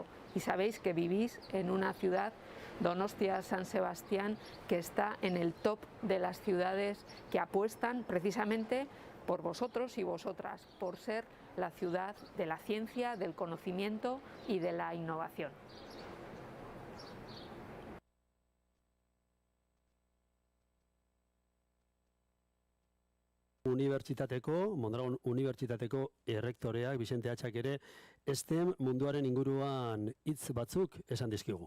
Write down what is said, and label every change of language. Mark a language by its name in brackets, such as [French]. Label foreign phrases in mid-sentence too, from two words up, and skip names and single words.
[Spanish] Y sabéis que vivís en una ciudad, Donostia San Sebastián, que está en el top de las ciudades que apuestan precisamente por vosotros y vosotras, por ser la ciudad de la ciencia, del conocimiento y de la innovación. [Basque] Mondragon Unibertsitateko errektoreak Vicente Atxak ere STEM munduaren inguruan hitz batzuk esan dizkigu.